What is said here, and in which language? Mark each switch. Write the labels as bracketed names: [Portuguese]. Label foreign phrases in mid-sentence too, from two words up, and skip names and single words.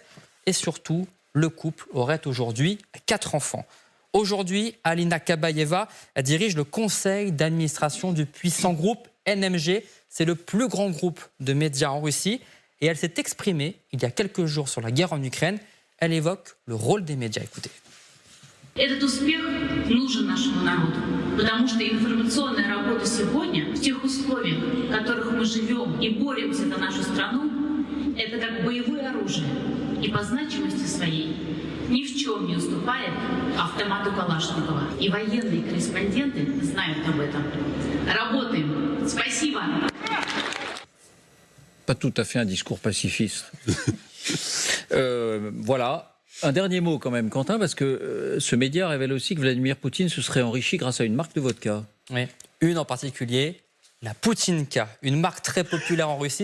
[French] Et surtout, le couple aurait aujourd'hui 4 enfants. Aujourd'hui, Alina Kabayeva dirige le conseil d'administration du puissant groupe NMG. C'est le plus grand groupe de médias en Russie. Et elle s'est exprimée il y a quelques jours sur la guerre en Ukraine. Elle évoque le rôle des médias. Écoutez. [Russian] Этот успех нужен нашему народу, потому что информационная работа сегодня, в тех условиях, в которых мы живем и боремся за нашу страну, это как боевое оружие. И по значимости своей ни в чем не уступает автомату Калашникова. И военные корреспонденты знают об этом. Работаем. Спасибо. [French] Pas tout à fait un discours pacifiste. Voilà. Un dernier mot quand même, Quentin, parce que ce média révèle aussi que Vladimir Poutine se serait enrichi grâce à une marque de vodka. Oui, une en particulier, la Poutinka, une marque très populaire en Russie.